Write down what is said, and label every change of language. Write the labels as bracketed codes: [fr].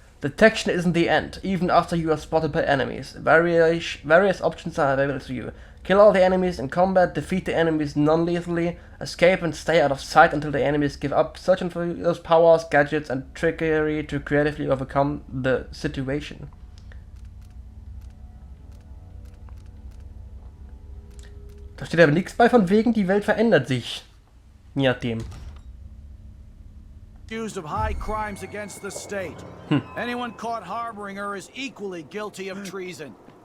[en] Detection isn't the end, even after you are spotted by enemies. Various options are available to you. Kill all the enemies in combat, defeat the enemies non-lethally, escape and stay out of sight until the enemies give up, searching for those powers, gadgets and trickery to creatively overcome the situation. [de] Da steht aber nichts bei von wegen, die Welt verändert sich. Je nachdem. [en] Accused of high crimes against the state. Anyone caught harboring her is equally guilty of treason.